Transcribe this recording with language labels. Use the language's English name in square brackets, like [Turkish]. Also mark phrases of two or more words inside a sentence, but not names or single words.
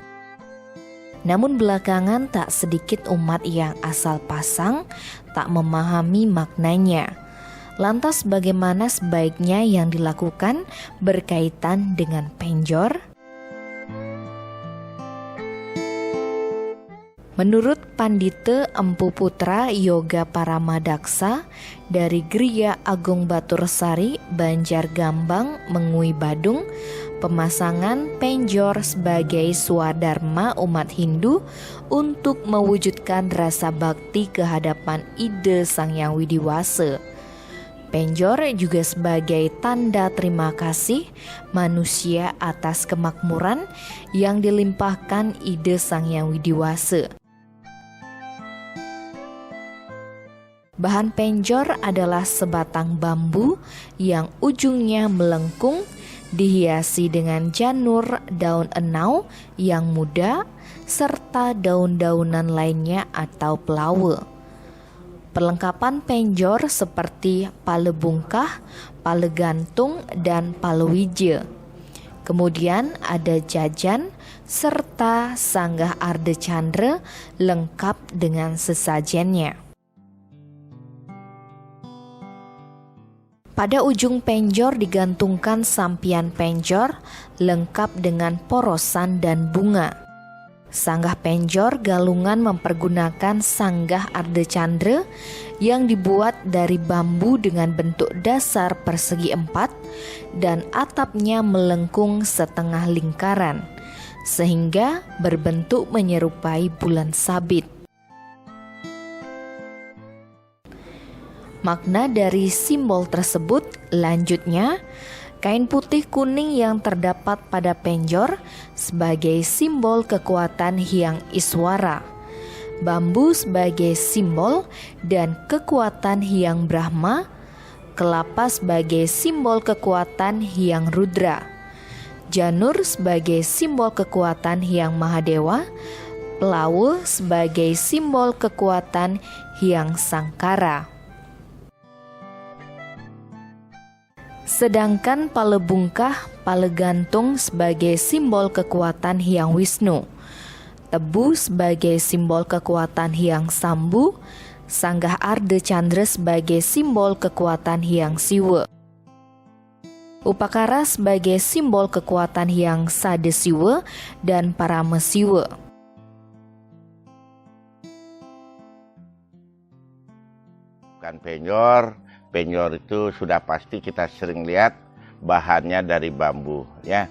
[Indonesian] Namun belakangan tak sedikit umat yang asal pasang tak memahami maknanya. Lantas bagaimana sebaiknya yang dilakukan berkaitan dengan penjor? Menurut Pandita Empu Putra Yoga Paramadaksa dari Griya Agung Batursari, Banjargambang, Mengui Badung, pemasangan penjor sebagai swadharma umat Hindu untuk mewujudkan rasa bakti kehadapan ide Sang Hyang Widiwasa. Penjor juga sebagai tanda terima kasih manusia atas kemakmuran yang dilimpahkan ide Sang Hyang Widiwasa. Bahan penjor adalah sebatang bambu yang ujungnya melengkung, dihiasi dengan janur daun enau yang muda, serta daun-daunan lainnya atau pelawe. Perlengkapan penjor seperti pale bungkah, pale gantung, dan pale wija. Kemudian ada jajan serta sanggah arde candra lengkap dengan sesajennya. Pada ujung penjor digantungkan sampian penjor lengkap dengan porosan dan bunga. Sanggah penjor galungan mempergunakan sanggah arde candra yang dibuat dari bambu dengan bentuk dasar persegi 4 dan atapnya melengkung setengah lingkaran sehingga berbentuk menyerupai bulan sabit. Makna dari simbol tersebut lanjutnya, kain putih kuning yang terdapat pada penjor sebagai simbol kekuatan Hyang Iswara, bambu sebagai simbol dan kekuatan Hyang Brahma, kelapa sebagai simbol kekuatan Hyang Rudra, janur sebagai simbol kekuatan Hyang Mahadewa, pelawe sebagai simbol kekuatan Hyang Sangkara. Sedangkan pale bungkah, pale gantung sebagai simbol kekuatan Hyang Wisnu, tebu sebagai simbol kekuatan Hyang Sambu, sanggah arde candra sebagai simbol kekuatan Hyang Siwa, upakara sebagai simbol kekuatan Hyang Sadesiwa dan Paramesiwa. Bukan penjor itu sudah pasti kita sering lihat bahannya dari bambu ya.